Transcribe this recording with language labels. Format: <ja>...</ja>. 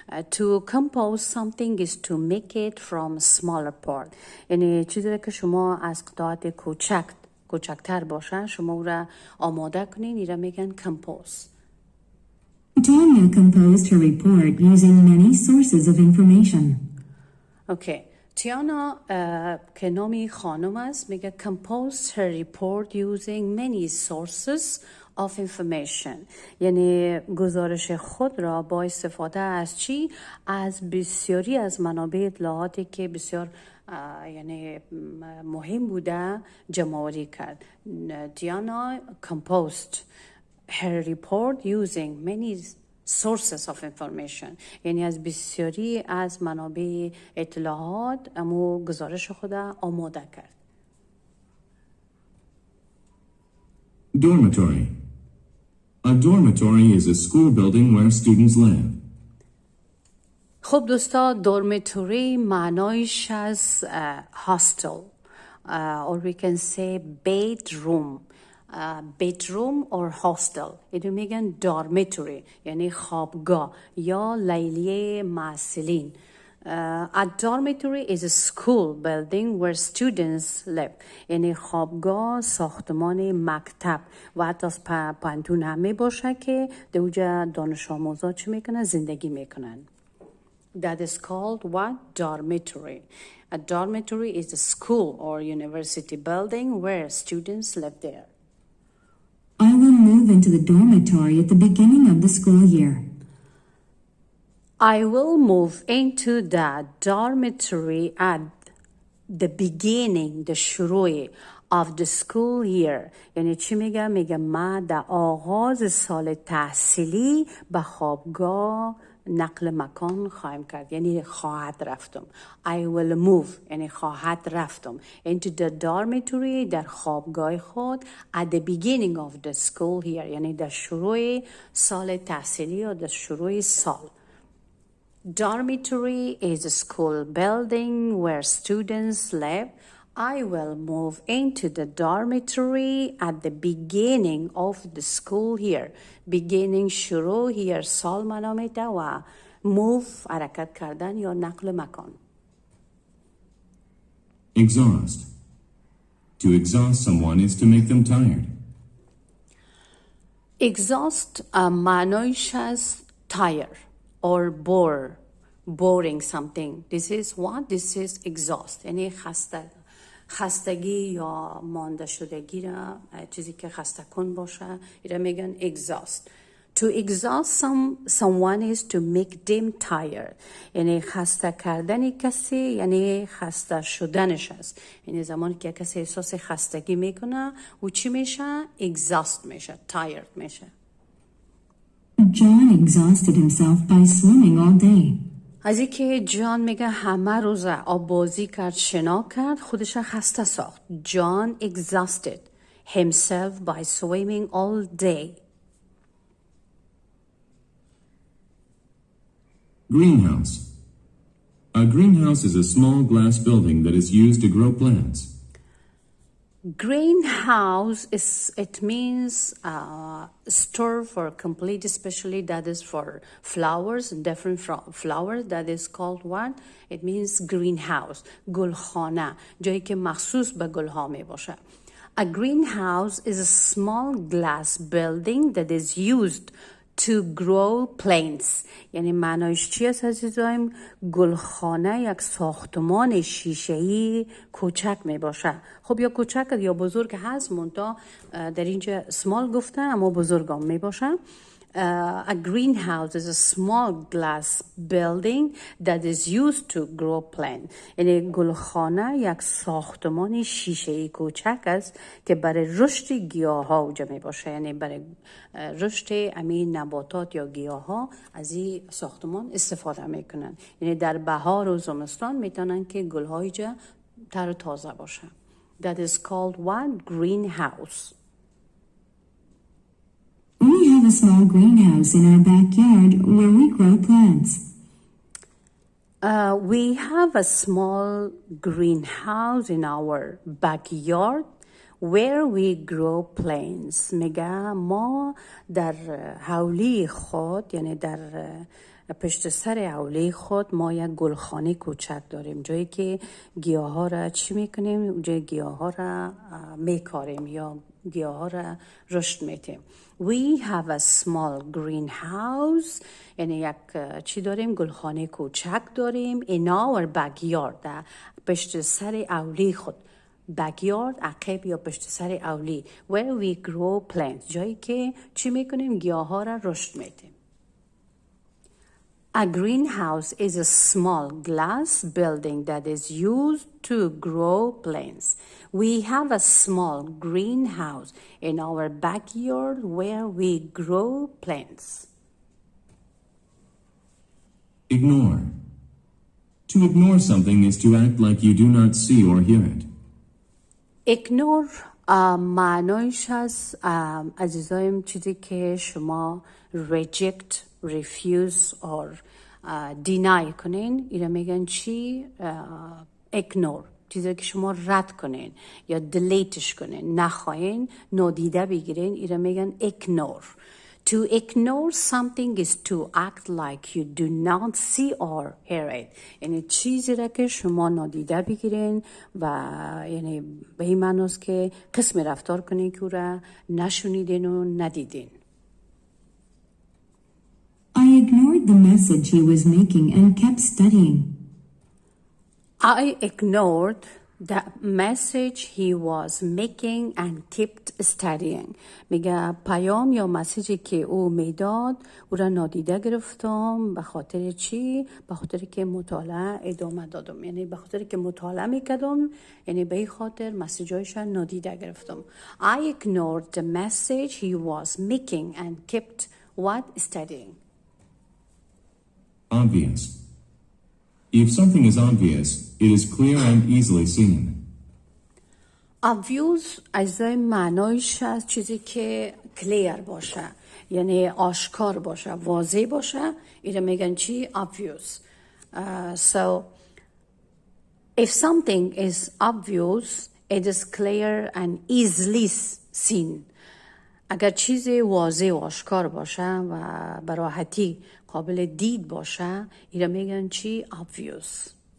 <en>to compose something is to make it from smaller part</en> <fa>یعنی چیزی که شما از قطعات کوچکتر باشه شما او را آماده کنین این را میگن compose.</fa> <en>Tanya composed her report using many sources of information. Okay.</en> <fa>تیانا که نامی خانم است میگه</fa> <en>composed her report using many sources of information</en> <fa>یعنی گزارش خود را با استفاده از چی؟ از بسیاری از منابع اطلاعاتی که بسیار یعنی مهم بوده جمع‌آوری کرد. تیانا</fa> <en>composed her report using many sources of information</en> <fa>یعنی از بسیاری از منابع اطلاعات اما گزارش خود آماده کرد.</fa> <en>Dormitory. A dormitory is a school building where students live.</en> <fa>خب دوستا</fa> <en>dormitory</en> <fa>معنایش از</fa> <en>hostel or we can say bedroom. bedroom or hostel</en> <fa>اینو میگن dormitory یعنی خوابگاه یا لیلیه محصلین.</fa> <en>A dormitory is a school building where students live</en> <fa>یعنی خوابگاه ساختمان مکتب و حتی از پانتون هم می باشه که دوجه دانش آموزا چی میکنن؟ زندگی میکنن.</fa> <en>That is called what? Dormitory. A dormitory is a school or university building where students live there. I will move into the dormitory at the beginning of the school year. I will move into the dormitory at the beginning, the شروع of the school year.</en> <fa>یعنی چی میگه؟ میگه من در آغاز سال تحصیلی به خوابگاه نقل مکان خواهم کرد یعنی خواهد رفتم.</fa> <en>I will move</en> <fa>یعنی خواهد رفتم</fa> <en>into the dormitory</en> <fa>در خوابگاه خود</fa> <en>at the beginning of the school year</en> <fa>یعنی در شروع سال تحصیلی یا در شروع سال.</fa> <en>Dormitory is a school building where students live. I will move into the dormitory at the beginning of the school year.</en> <fa>Beginning شروع here سال معنا میده و move حرکت کردن یا نقل مکان.</fa> <en>Exhaust. To exhaust someone is to make them tired. Exhaust</en> <fa>معنایش از</fa> <en>tire or boring something. This is what? This is exhaust.</en> <fa>یعنی خسته خستگی یا مانده شدگی را، چیزی که خسته کن باشه، اینا میگن exhaust. To exhaust someone is to make them tired. یعنی خسته کردن کسی یعنی خسته شدنش است. یعنی زمانی که کسی احساس خستگی میکنه و چی میشه؟ exhaust میشه، tired میشه.</fa> <en>John exhausted himself by swimming all day.</en> <fa>از این که جان میگه همه روز آب بازی کرد، شنا کرد، خودش خسته ساخت.</fa> <en>John exhausted himself by swimming all day. Greenhouse. A greenhouse is a small glass building that is used to grow plants. Greenhouse it means store for complete, especially that is for flowers, different flowers, that is called what? It means greenhouse.</en> <fa>گلخانه، جایی که مخصوص به گلها می باشه.</fa> <en>A greenhouse is a small glass building that is used to grow plants.</en> <fa>یعنی معنایش چی است عزیزایم؟ گلخانه یک ساختمان شیشه‌ای کوچک می باشه. خب یا کوچک یا بزرگ هست، منتها در اینجا small گفته اما بزرگ هم می باشه.</fa> <en>A greenhouse is a small glass building that is used to grow plants.</en> <fa>یعنی گلخانه یک ساختمان شیشه‌ای کوچک است که برای رشد گیاها اوجا می باشه. یعنی برای رشد امین نباتات یا گیاها از این ساختمان استفاده میکنن. یعنی در بهار و زمستان میتونن که گلهای جا تر و تازه باشه.</fa> <en>That is called one greenhouse. We have a small greenhouse in our backyard where we grow plants. We have a small greenhouse in our backyard where we grow plants.</en> <fa>میگه ما در حولی خود، یعنی در پشت سر حولی خود ما یک گلخانه کوچک داریم، جایی که گیاه ها را چی میکنیم؟ جای گیاه ها را میکاریم یا گیاه ها را رشد میتیم.</fa> <en>We have a small greenhouse.</en> <fa>یعنی یک چی داریم؟ گلخانه کوچک داریم.</fa> <en>In our backyard.</en> <fa>در پشت سر اولی خود. backyard عقب یا پشت سر اولی.</fa> <en>Where we grow plants.</en> <fa>جایی که چی میکنیم؟ گیاه ها را رشد میتیم.</fa> <en>A greenhouse is a small glass building that is used to grow plants. We have a small greenhouse in our backyard where we grow plants. Ignore. To ignore something is to act like you do not see or hear it.</en> <fa>Ignore معنایش از عزیزایم چیزی که شما</fa> <en>reject, refuse or deny</en> <fa>کنین، اینا میگن چی؟ ignore. چیزی که شما رد کنین یا deleteش کنین، نخواین، نادیده بگیرین، اینا میگن ignore.</fa> <en>To ignore something is to act like you do not see or hear it.</en> <fa>یعنی چیزی را که شما نادیده بگیرین و یعنی به این معنی است که قسم رفتار کنین که او را نشنیدین و ندیدین.</fa> <en>I ignored the message he was making and kept studying. I ignored the message he was making and kept studying.</en> <fa>میگه پیام یا مسیجی که او میداد او را نادیده گرفتم. به خاطر چی؟ به خاطر که مطالعه ادامه دادم. یعنی به خاطر که مطالعه میکردم، یعنی به این خاطر مسیجایش را نادیده گرفتم.</fa> <en>I ignored the message he was making and kept what? Studying. Obvious. If something is obvious, it is clear and easily seen.</en> <fa>obvious از معنایش از چیزی که clear باشه، یعنی آشکار باشه، واضح باشه، اینا میگن چی؟ obvious.</fa> <en>So if something is obvious, it is clear and easily seen.</en> <fa>اگر چیزی واضح و آشکار باشه و به راحتی قابل دید باشه، اینا میگن چی؟ obvious.</fa>